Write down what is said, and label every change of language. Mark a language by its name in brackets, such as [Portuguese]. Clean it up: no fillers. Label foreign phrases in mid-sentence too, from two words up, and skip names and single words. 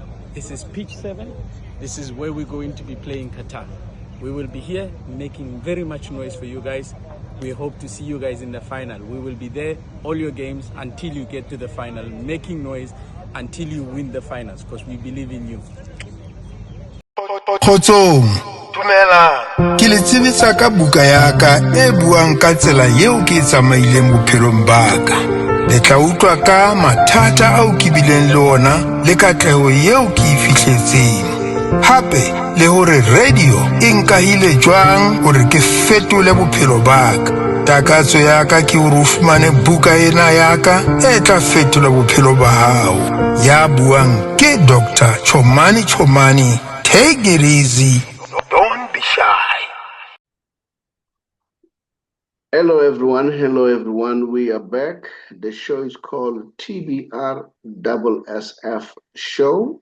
[English] This is Pitch 7. This is where we're going to be playing Qatar. We will be here making very much noise for you guys. We hope to see you guys in the final. We will be there all your games until you get to the final, making noise until you win the finals, because we believe in you. [Southern Sotho] Kgotsong, ke le tsebisa ka buka ya ka e buang ka tsela yeo ke tsamaileng bophelong ba ka. Le tla utlwa ka mathata ao ke bileng le ona le katleho yeo ke e fihletseng. Hape le hore radio e nkahile jwang hore ke fetole bophelo ba ka. Takatso ya ka ke hore o fumane buka ena ya ka e tla fetola bophelo ba hao. Ya buang ke Dr. Chomani. [English] Take it easy. Don't be shy. Hello everyone. We are back. The show is called TBR SSF Show.